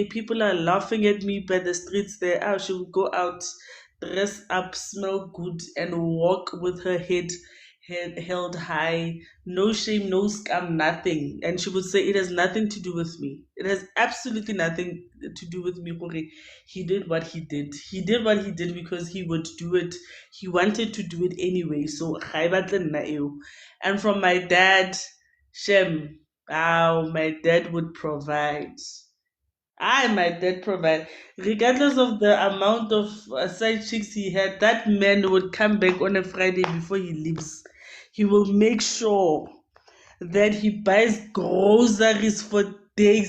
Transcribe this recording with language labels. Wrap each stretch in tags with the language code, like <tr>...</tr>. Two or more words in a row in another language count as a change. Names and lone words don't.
<en>People are laughing at me by the streets there." She would go out, dress up, smell good, and walk with her head held high, no shame, no scam, nothing. And she would say, it has nothing to do with me. It has absolutely nothing to do with me. Kore. He did what he did. He did what he did because he would do it. He wanted to do it anyway. So,</en> <tn>ga e batle nna eo.</tn> <en>And from my dad, Shem, my dad would provide. My dad provide. Regardless of the amount of side chicks he had, that man would come back on a Friday before he leaves. He will make sure that he buys groceries for days.</en>